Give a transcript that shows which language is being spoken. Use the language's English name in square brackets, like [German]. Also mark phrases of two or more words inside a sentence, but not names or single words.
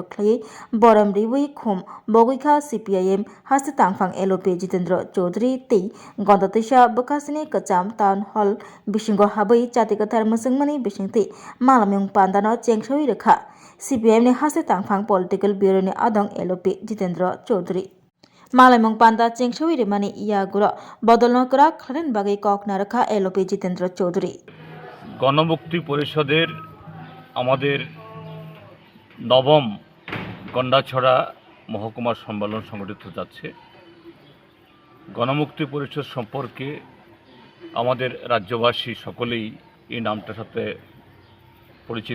[Kok Borok] खलायै बरम रिबुई खुम बगैखा CPIM हास्ते तांफां LOP जितेन्द्र चौधरी तै गणतंत्र बुखास्तेनि कचाम टाउन हल बिसिंगो हाबै जातिगतार मोसंमनि बिसिंति मालामं पान्दानो चेंगसावि रेखा CPIM नि हास्ते तांफां [English] Political Bureau [Kok Borok] नि आदं LOP जितेन्द्र चौधरी मालामं पान्दा चेंगसावि रेमानि इयागुरो बदलनो करा खलेन बागै ककना रेखा LOP जितेन्द्र चौधरी [Bangla] গণমুক্তি পরিষদের আমাদের নবম গন্ডাছড়া মহকুমা সম্মেলন সংগঠিত যাচ্ছে। গণমুক্তি পরিষদ সম্পর্কে আমাদের রাজ্যবাসী সকলেই এই নামটার সাথে পরিচিত।